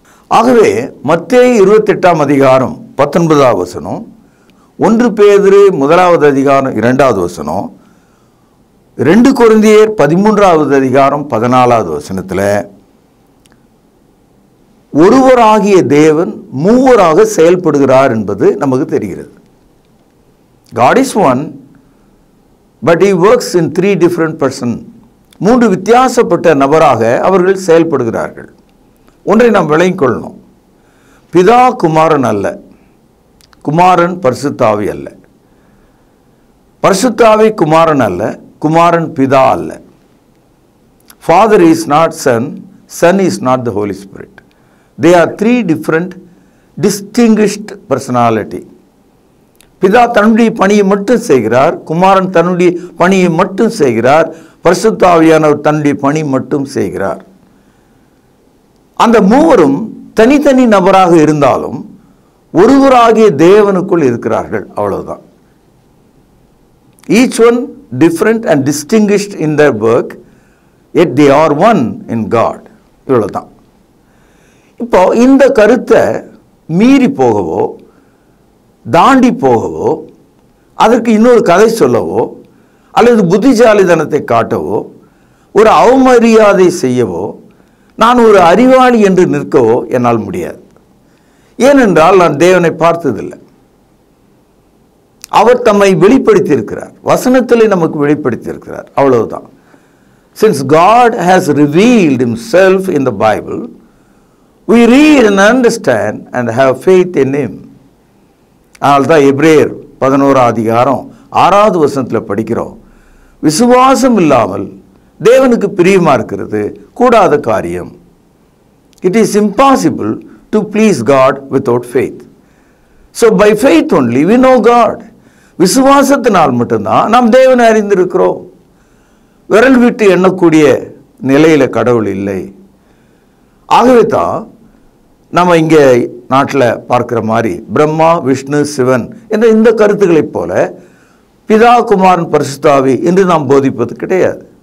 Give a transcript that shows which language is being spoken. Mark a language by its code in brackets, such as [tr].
[ta] ஆகவே மத்தேயு 28ஆம் அதிகாரம் 19வது வசனம், 1 பேதுரு 1வது அதிகாரம் 2வது வசனம், 2 கொரிந்தியர் 13வது அதிகாரம் 14வது வசனத்தில் ஒருவராகிய தேவன் மூவராக செயல்படுகிறார் என்பது நமக்கு தெரிகிறது. [en] God is one, but he works in 3 different persons. [ta] 3 வித்தியாசப்பட்ட நபராக அவர்கள் செயல்படுகிறார்கள். ஒன்றை நாம் விளங்கிக் கொள்ளணும். பிதா குமாரன் அல்ல, குமாரன் பரிசுத்த ஆவி அல்ல, பரிசுத்த ஆவி குமாரன் அல்ல, குமாரன் பிதா அல்ல. [en] Father is not Son, Son is not the Holy Spirit. They are 3 different distinguished personality. [ta] பிதா தன்னுடைய பணியை மட்டும் செய்கிறார், குமாரன் தன்னுடைய பணியை மட்டும் செய்கிறார், பரிசுத்த ஆவியானவர் தன்னுடைய பணி மட்டும் செய்கிறார். அந்த மூவரும் தனித்தனி நபராக இருந்தாலும் ஒருவராகிய தேவனுக்குள் இருக்கிறார்கள், அவ்வளவுதான். [en] Each one different and distinguished in their work, yet they are one in God. [ta] இவ்வளவுதான். இப்போ இந்த கருத்தை மீறி போகவோ தாண்டி போகவோ அதற்கு இன்னொரு கதை சொல்லவோ அல்லது புத்திசாலித்தனத்தை காட்டவோ ஒரு அவமரியாதை செய்யவோ நான் ஒரு அறிவாளி என்று நிற்கவோ என்னால் முடியாது. ஏனென்றால் நான் தேவனை பார்த்ததில்லை. அவர் தம்மை வெளிப்படுத்தி இருக்கிறார், வசனத்திலே நமக்கு வெளிப்படுத்தி இருக்கிறார், அவ்வளவுதான். [en] Since God has revealed himself in the Bible, we read and understand and have faith in him. [ta] அதனால்தான் எபிரேயர் 11ஆம் அதிகாரம் 6வது வசனத்தில் படிக்கிறோம், விசுவாசம் இல்லாமல் தேவனுக்கு பிரியமா இருக்கிறது கூடாத காரியம். [en] It is impossible to please God without faith. So by faith only we know God. [ta] விசுவாசத்தினால் மட்டும்தான் நாம் தேவனை அறிந்திருக்கிறோம். விரல் விட்டு எண்ணக்கூடிய நிலையில கடவுள் இல்லை. ஆகவே தான் நம்ம இங்கே நாட்டில் பார்க்கிற மாதிரி பிரம்மா, விஷ்ணு, சிவன் என்ற இந்த கருத்துக்களைப் போல பிதா, குமாரன், பரிசுத்த ஆவி என்று நாம் போதிப்பது கிடையாது.